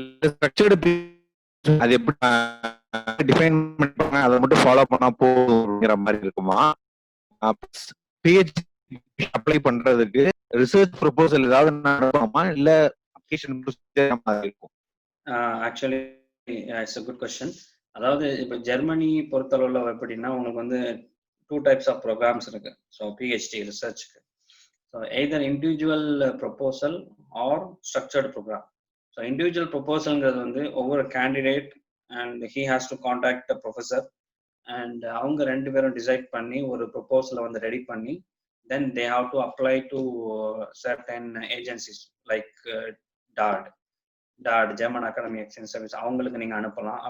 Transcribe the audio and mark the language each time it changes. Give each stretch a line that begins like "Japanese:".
Tamil: Structured அது எப்படி define பண்ணுவாங்க, அதை மட்டும் ஃபாலோ பண்ணா போங்கிற மாதிரி இருக்குமா? பிஹெச்டி அப்ளை பண்றதுக்கு ரிசர்ச் ப்ரொபோசல் ஏதாவது நடக்குமா, இல்ல அப்ளிகேஷன் இருக்கும்?
English: Actually it's a good question.
Tamil: அதாவது இப்போ ஜெர்மனி பொறுத்தளவுல எப்படின்னா உங்களுக்கு வந்து
English: 2 types of programs
Tamil: இருக்கு.
English: So PhD ரிசர்ச்சுக்கு so either individual proposal or structured program.
Tamil: So individual ப்ரொபோசல்ங்கிறது வந்து ஒவ்வொரு candidate
English: and he has to contact professor
Tamil: and அவங்க 2 பேரும் டிசைட் பண்ணி ஒரு ப்ரொபோசலை வந்து ரெடி பண்ணி தென்
English: they have to apply to certain agencies like that German academy exchange service
Tamil: அவங்களுக்கு நீங்கள் அனுப்பலாம்.